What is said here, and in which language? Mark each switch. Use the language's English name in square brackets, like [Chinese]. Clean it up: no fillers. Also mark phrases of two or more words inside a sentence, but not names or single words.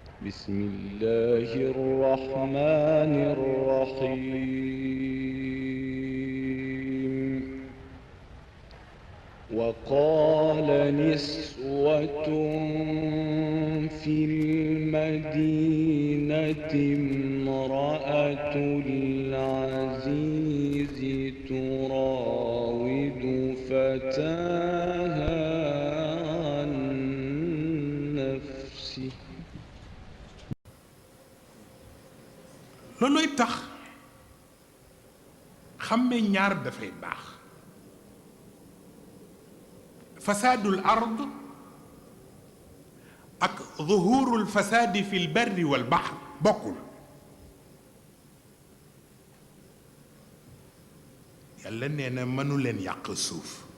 [Arabic] بسم الله الرحمن الرحيم وقال نسوة في المدينة امرأة العزيز تراود فتاها عن نفسه [Wolof] loolooy tax xàmme ñaar dafay baax [Arabic] فساد الأرض [Wolof] ak [Arabic] ظهور الفساد في البر والبحر [Wolof] bokkul yàlla nee na mënu leen yàq suuf